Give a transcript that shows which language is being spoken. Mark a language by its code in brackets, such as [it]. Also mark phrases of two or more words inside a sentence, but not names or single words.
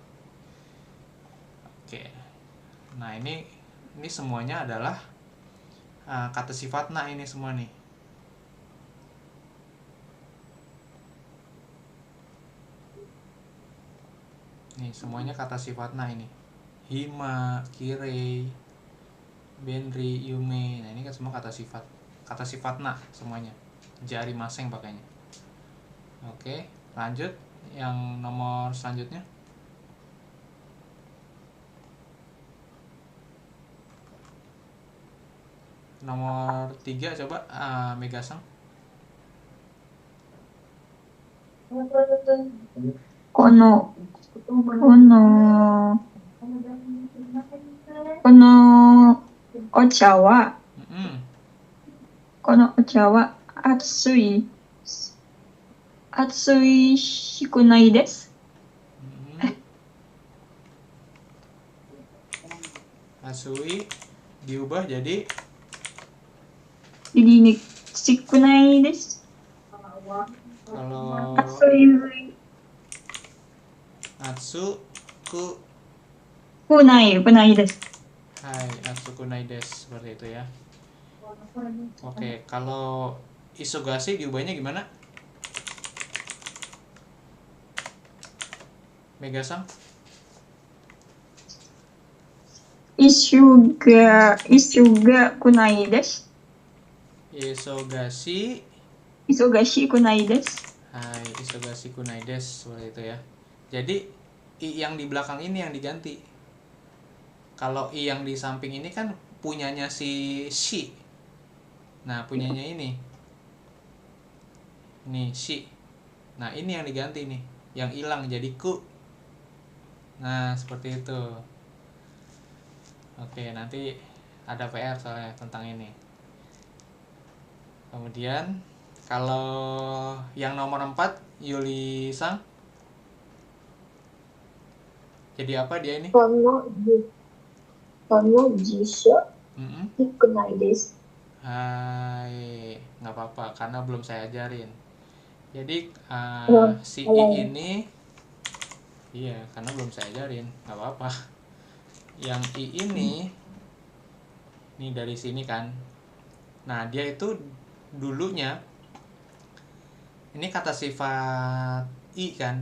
[id] Oke. Nah, ini semuanya adalah kata sifatna ini semua nih. Nih, semuanya kata sifatna ini. [ja] 暇、きれい、便利、夢. [id] Nah, ini kan semua kata sifat. Kata sifatna semuanya. Jari maseng pakainya. Oke, lanjut yang nomor selanjutnya. Nomor 3 coba Mega-san. [ja] このお茶は、 このお茶は熱いしくないです。 [id] Atsui diubah jadi [ja] しくないです。 [id] kalau [ja] 熱い熱くくないです。はい 熱くないです, [id] seperti itu ya. Oke, kalau isogasi diubahnya gimana? Mega-san? [ja] 一緒がくないです。 Isogasi 忙しくないです。はい 忙しくないです, [id] seperti itu ya. Jadi i yang di belakang ini yang diganti. Kalau i yang di samping ini kan punyanya si shi. Nah, punyanya ini. Nih, shi. Nah, ini yang diganti nih. Yang hilang jadi ku. Nah, seperti itu. Oke, nanti ada PR soalnya tentang ini. Kemudian kalau yang nomor 4, Yuli-san. Jadi apa dia ini? [ja] この辞書ひくないです. [id] Hai, nggak apa-apa karena belum saya ajarin. Jadi si I Kalau ini, iya karena belum saya ajarin, nggak apa-apa. Yang I ini dari sini kan. Nah dia itu dulunya, ini kata sifat I kan.